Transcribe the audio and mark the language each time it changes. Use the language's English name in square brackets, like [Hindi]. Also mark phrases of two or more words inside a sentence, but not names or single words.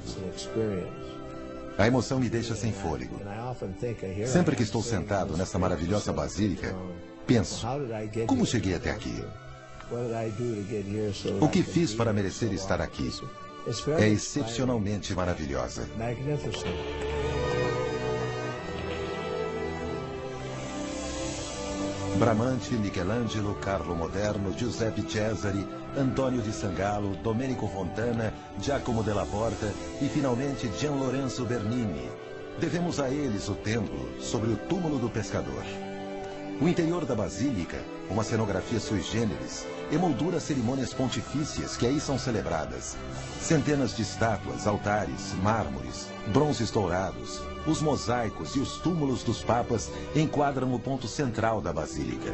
[Portuguese] A emoção me deixa sem fôlego. Sempre que estou sentado nessa maravilhosa basílica, penso, como cheguei até aqui? O que fiz para merecer estar aqui? É excepcionalmente maravilhosa. Bramante, Michelangelo, Carlo Moderno, Giuseppe Cesare, Antônio di Sangallo, Domenico Fontana, Giacomo della Porta e, finalmente, Gian Lorenzo Bernini. Devemos a eles o templo sobre o túmulo do pescador. O interior da basílica, uma cenografia [Latin] sui generis, [Portuguese] emoldura cerimônias pontifícias que aí são celebradas. Centenas de estátuas, altares, mármores, bronzes dourados, os mosaicos e os túmulos dos papas enquadram o ponto central da basílica.